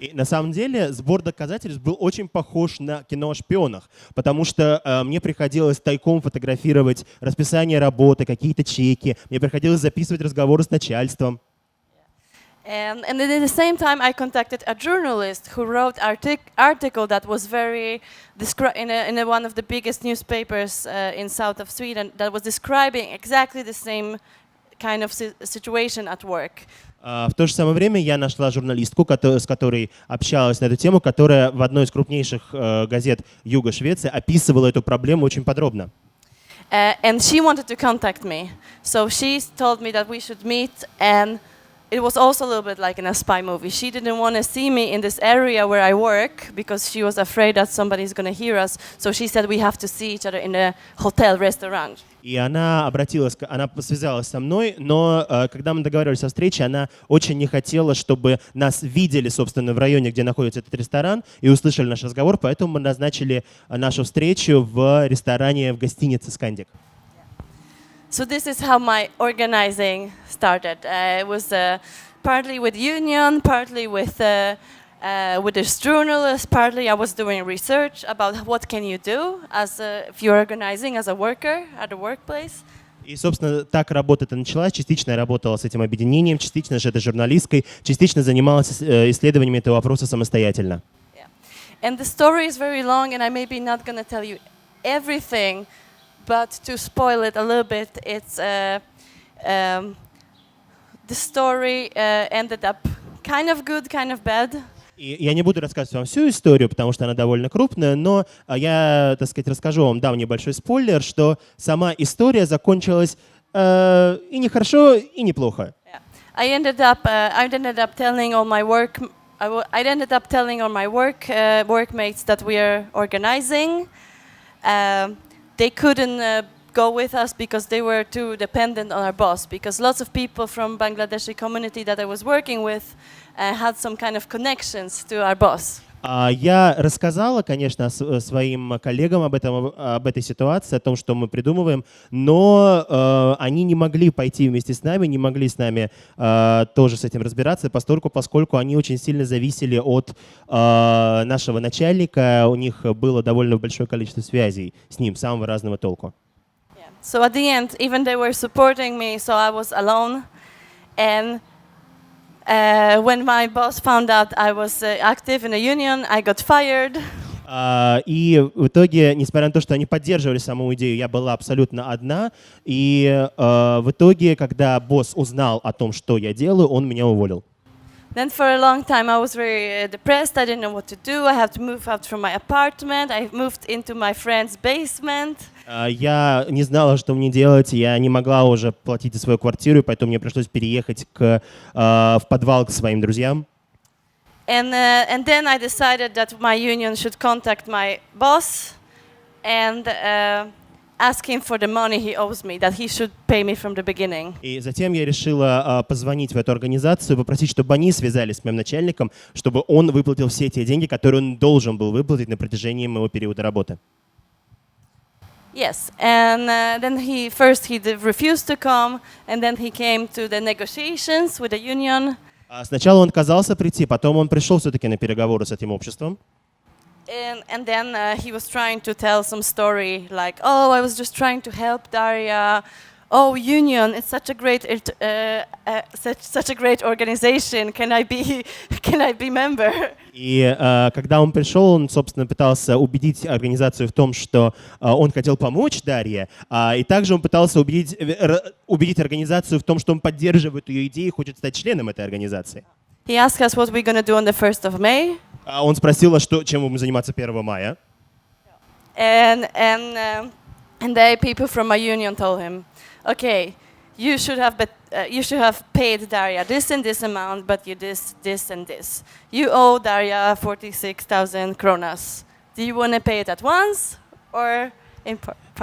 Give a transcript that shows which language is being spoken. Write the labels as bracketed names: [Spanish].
[Russian] И на самом деле сбор доказательств был очень похож на кино о шпионах, потому что мне приходилось тайком фотографировать расписание работы, какие-то чеки, мне приходилось записывать разговоры с начальством. [English] And at the same time, I contacted a journalist who wrote article that was very in one of the biggest newspapers in south of Sweden that was describing exactly the same kind of situation at work. [Russian] В то же самое время я нашла журналистку, с которой общалась на эту тему, которая в одной из крупнейших газет Юга Швеции описывала эту проблему очень подробно. [English] And she wanted to contact me, so she told me that we should meet, and it was also a little bit like in a spy movie. She didn't want to see me in this area where I work because she was afraid that somebody's going to hear us. So she said we have to see each other in a hotel restaurant. [Russian] И она связалась со мной, но когда мы договаривались о встрече, она очень не хотела, чтобы нас видели, собственно, в районе, где находится этот ресторан, и услышали наш разговор, поэтому мы назначили нашу встречу в ресторане в гостинице «Скандик». [English] So this is how my organizing started. It was partly with union, partly with this journalist, partly I was doing research about what can you do if you're organizing as a worker at a workplace. [Russian] И, собственно, так работа это началась. Частично я работала с этим объединением, частично же это журналисткой, частично занималась исследованиями этого вопроса самостоятельно. [English] Yeah. And the story is very long, and I maybe not going to tell you everything. But to spoil it a little bit, it's the story ended up kind of good, kind of bad. [Russian] И я не буду рассказывать вам всю историю, потому что она довольно крупная, но я, так сказать, расскажу вам, дам небольшой спойлер, что сама история закончилась и не хорошо, и неплохо. [English] Yeah. I ended up telling all my workmates that we are organizing. They couldn't go with us because they were too dependent on our boss, because lots of people from Bangladeshi community that I was working with had some kind of connections to our boss. [Russian] Я рассказала, конечно, своим коллегам об этой ситуации, о том, что мы придумываем, но они не могли пойти вместе с нами, не могли с нами тоже с этим разбираться, поскольку они очень сильно зависели от нашего начальника, у них было довольно большое количество связей с ним, самого разного толку. [English] So at the end, even they were supporting me, so I was alone, and when my boss found out I was active in a union, I got fired. [Russian] И в итоге, несмотря на то, что они поддерживали саму идею, я была абсолютно одна. И в итоге, когда босс узнал о том, что я делаю, он меня уволил. [English] Then for a long time I was very depressed. I didn't know what to do. I had to move out from my apartment. I moved into my friend's basement. [Russian] Я не знала, что мне делать. Я не могла уже платить за свою квартиру, поэтому мне пришлось переехать в подвал к своим друзьям. [English] And then I decided that my union should contact my boss and ask him for the money he owes me, that he should pay me from the beginning. [Russian] И затем я решила позвонить в эту организацию, попросить, чтобы они связались с моим начальником, чтобы он выплатил все те деньги, которые он должен был выплатить на протяжении моего периода работы. [English] Yes, and then he refused to come, and then he came to the negotiations with the union. [Russian] Сначала он отказался прийти, потом он пришел все-таки на переговоры с этим обществом. [English] And then he was trying to tell some story like, oh, I was just trying to help Darya. Oh, union, it's such a great such a great organization. Can I be member? [Russian] И когда он пришел, он, собственно, пытался убедить организацию в том, что он хотел помочь Дарье, и также он пытался убедить организацию в том, что он поддерживает ее идеи и хочет стать членом этой организации. [English] He asked us what we're going to do on the 1st of May. [Russian] Он спросил, чем будем заниматься 1 мая. [English] And the people from my union told him, okay, you should have paid Darya this and this amount, but you this and this. You owe Darya 46,000 kronas. Do you want to pay it at once or in part?